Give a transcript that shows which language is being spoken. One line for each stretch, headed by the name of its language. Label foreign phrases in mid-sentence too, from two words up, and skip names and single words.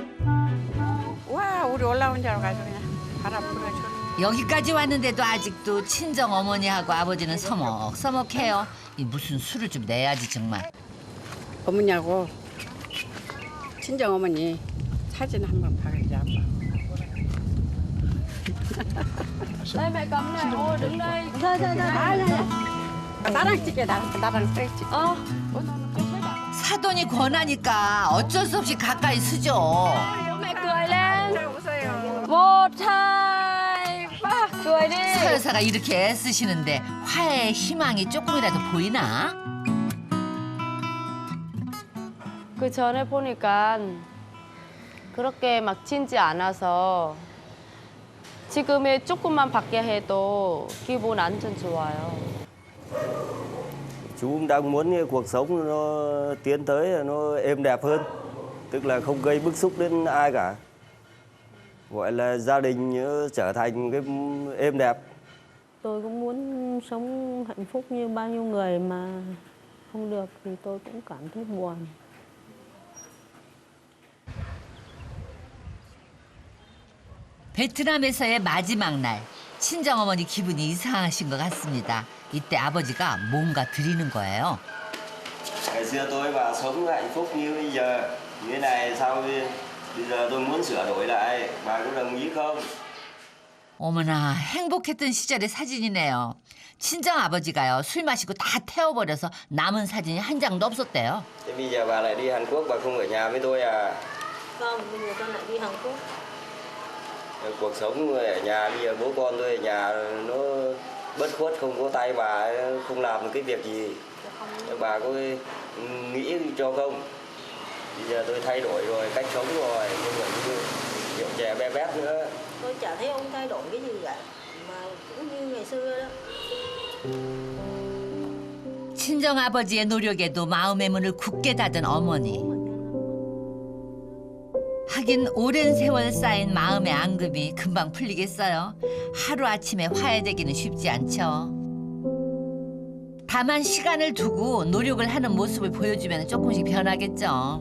Korean: 와 우리 올라온 줄 알고 그냥 바람 불어줘. 여기까지 왔는데도 아직도 친정 어머니하고 아버지는 서먹서먹해요. 이 무슨 술을 좀 내야지 정말. 어머니하고 친정 어머니 사진 한번 봐야지 아빠.
Vietnamese: Đây mẹ cầm này, ô đứng đây.
Korean: 나랑 찍게 나랑 찍지. 사돈이 권하니까 어쩔 수 없이 가까이 쓰죠.
Vietnamese: Mẹ cười lên. 1, 2, 3, cười đi.
Korean: 서 여사가 이렇게 애쓰시는데 화해의 희망이 조금이라도 보이나? 그 전에 보니까 그렇게 막 친지 않아서 지금에 조금만 밖에 해도 기분 완전 좋아요.
Vietnamese: Chú cũng đang muốn cuộc sống nó tiến tới nó êm đẹp hơn. tức là không gây bức xúc đến ai cả, gọi là gia đình trở thành cái êm đẹp. Tôi cũng muốn sống hạnh phúc như bao nhiêu người mà không được thì tôi cũng cảm thấy buồn.
Korean: 베트남에서의 마지막 날, 친정어머니 기분이 이상하신 것 같습니다. 이때 아버지가 뭔가 드리는 거예요.
Vietnamese: Ngày xưa tôi và sống hạnh phúc như bây giờ, như thế này sao bây giờ tôi muốn sửa đổi lại, bà có đồng ý không?
Korean: 어머나, 행복했던 시절의 사진이네요. 친정 아버지가요, 술 마시고 다 태워버려서 남은 사진이 한 장도 없었대요.
Vietnamese: Thế bây giờ bà lại đi Hàn Quốc, bà không ở nhà với tôi à? Không, bây giờ con lại đi Hàn Quốc. Cuộc sống ở nhà bây giờ bố con tôi ở nhà nó bất khuất, không có tay bà, không làm được cái việc gì. Bà có nghĩ cho không? Bây giờ tôi thay đổi rồi, cách sống rồi, không phải như kiểu trẻ bé bét nữa. Tôi chả thấy ông thay đổi cái gì cả, mà cũng như ngày xưa đó.
Korean: 친정 아버지의 노력에도 마음의 문을 굳게 닫은 어머니. 하긴 오랜 세월 쌓인 마음의 앙금이 금방 풀리겠어요. 하루아침에 화해되기는 쉽지 않죠. 다만 시간을 두고 노력을 하는 모습을 보여주면 조금씩 변하겠죠.